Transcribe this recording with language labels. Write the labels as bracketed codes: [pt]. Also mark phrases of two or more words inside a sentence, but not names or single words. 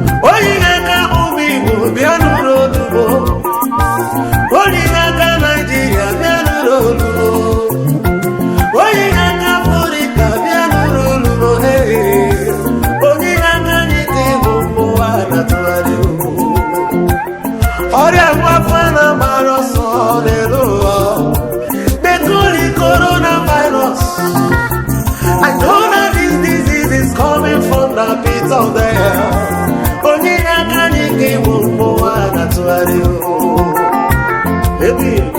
[ig] Onye na-aga ụmụ Igbo bịa nụrụ ozugbo. Onye na-aga Naịjirịa bịa nụrụ ozugbo. Onye na-aga Afrịka bịa nụrụ ozugbo. Hey, onye na-aga anyị ka ịbụ ụwa na-atụgharị okwu. Ọrịa ngwa afọ na-agbara ọsọ n'elu ụwa. [en] They call it coronavirus. I know that this disease is coming from the pit of the hell. [ig] Onye na-aga anyị ka ịbụ ụwa na-atụgharị okwu. Ebi.